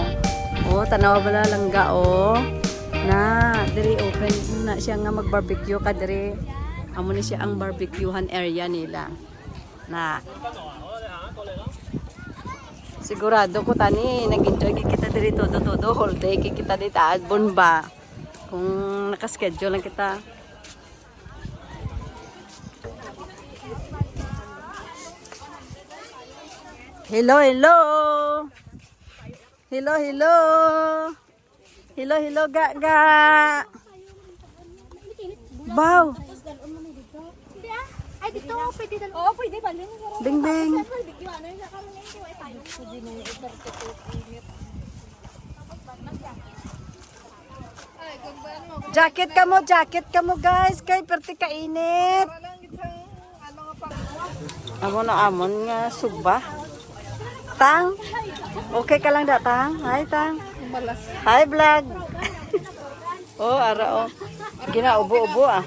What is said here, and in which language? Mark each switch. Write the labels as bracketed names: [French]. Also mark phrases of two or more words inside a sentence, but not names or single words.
[Hiligaynon] Tanawa bala langga na dari open na siya nga mag-barbecue ka dari. Amo ni siya ang barbecuehan area nila. Na sigurado ko tani nag-enjoy kita diri todo [English] whole day [Hiligaynon] kita dito at Bonba. Kung naka-schedule lang kita. [English] Hello, hello. Hello, hello. Hello, hello, ga. Wow. [Filipino] Ay, dito, pwede dalawa. Oo, pwede ba? [Hiligaynon] Ding, ding. Jacket ka mo guys. Kay perti kainit. Amon nga sugba. Tang, okay ka lang da, Tang? [English] Hi, Tang. Hi, vlog. Ara. [Hiligaynon] Ginaubo-ubo